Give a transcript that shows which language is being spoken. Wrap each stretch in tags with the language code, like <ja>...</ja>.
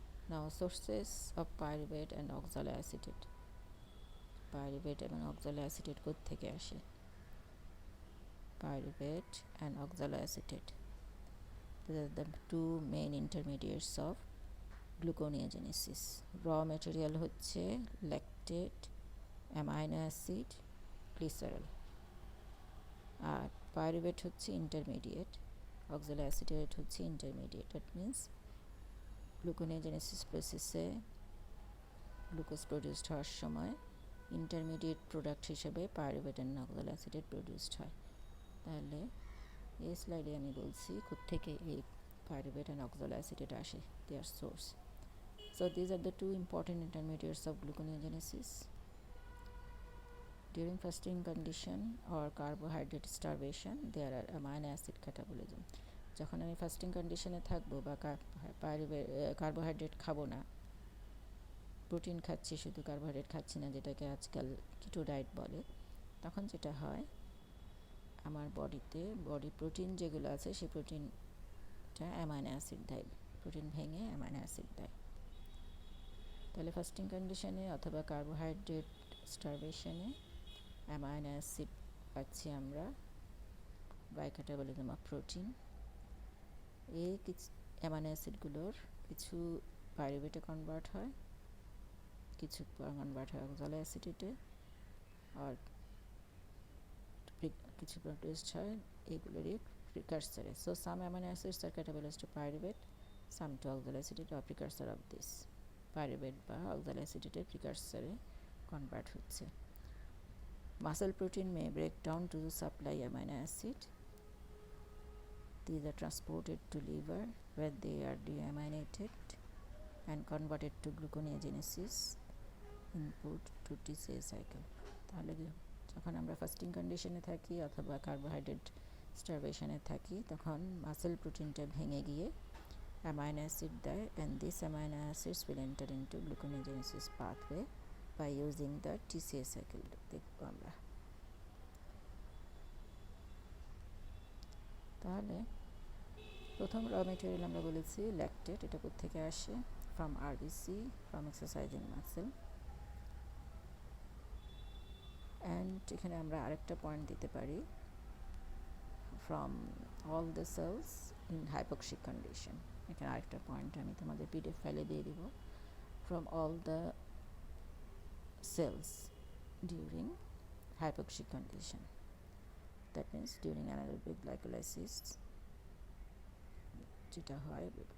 <en>Now sources of pyruvate and oxaloacetate.</en> <bn>Pyruvate এবং অক্সালোঅ্যাসিটেট কোত্থেকে আসে?</bn> <en>Pyruvate and oxaloacetate, these are the two main intermediates of gluconeogenesis.</en> <bn>raw material হচ্ছে lactate, amino acid, glycerol, আর pyruvate হচ্ছে intermediate, অক্সালোঅ্যাসিটেট হচ্ছে intermediate.</bn> <en>that means</en> <bn>gluconeogenesis প্রসেসে glucose produced হওয়ার সময় intermediate product হিসেবে পাইরুভেট অ্যান্ড অক্সালোঅ্যাসিটেট প্রডিউসড হয়। তাহলে এই স্লাইডে আমি বলছি কোত্থেকে এই</bn> <en>pyruvate and oxaloacetate</en> <bn>আসে,</bn> <en>their source. So these are the two important intermediates of gluconeogenesis. During fasting condition or carbohydrate starvation, there are amino acid catabolism.</en> <bn>যখন আমি ফাস্টিং কন্ডিশনে থাকবো বা কার্বোহাইড্রেট খাবো না, প্রোটিন খাচ্ছি শুধু, কার্বোহাইড্রেট খাচ্ছি না, যেটাকে আজকাল কিটো ডায়েট বলে, তখন যেটা হয় আমার বডি প্রোটিন যেগুলো আছে সেই প্রোটিনটা অ্যামাইনো অ্যাসিড দেয়, প্রোটিন ভেঙে অ্যামাইনো অ্যাসিড দেয়। তাহলে ফাস্টিং কন্ডিশনে অথবা কার্বোহাইড্রেট স্টারভেশনে অ্যামাইনো অ্যাসিড পাচ্ছি আমরা বাই ক্যাটাবলিজম অফ প্রোটিন। এই অ্যামাইনো অ্যাসিডগুলোর কিছু পাইরুভেটে কনভার্ট হয়, কিছু কনভার্ট হয় অক্সালোঅ্যাসিটেটে, আর কিছু প্রডিউসড হয় এগুলোরই প্রিকারসারে।</bn> <en>So some amino acids are catabolized to pyruvate, some to oxaloacetate or precursor of this.</en> <bn>Pyruvate বা oxaloacetate precursor convert হচ্ছে।</bn> <en>Muscle protein may break down to supply amino acid. These are transported to liver where they are deaminated and converted to gluconeogenesis input to TCA cycle.</en> <bn>তাহলে যখন আমরা fasting কন্ডিশনে থাকি অথবা carbohydrate স্টারভেশনে থাকি তখন muscle প্রোটিনটা ভেঙে গিয়ে অ্যামাইনো অ্যাসিড দেয়,</bn> <en>And this amino acids will enter into gluconeogenesis pathway by using the TCA cycle.</en> <bn>দেখব আমরা। তাহলে প্রথম র মেটেরিয়াল আমরা বলেছি ল্যাকটেট, এটা কোত্থেকে আসে?</bn> <en>From RBC, from exercising muscle. And</en> <bn>এখানে আমরা আরেকটা পয়েন্ট দিতে পারি,</bn> <en>From all the cells in hypoxic condition.</en> <bn>এখানে আরেকটা পয়েন্ট আমি তোমাদের পিডিএফ ফাইলে দিয়ে দিব,</bn> <en>From all the cells during hypoxic condition. That means during anaerobic glycolysis</en> <bn>যেটা হয়</bn>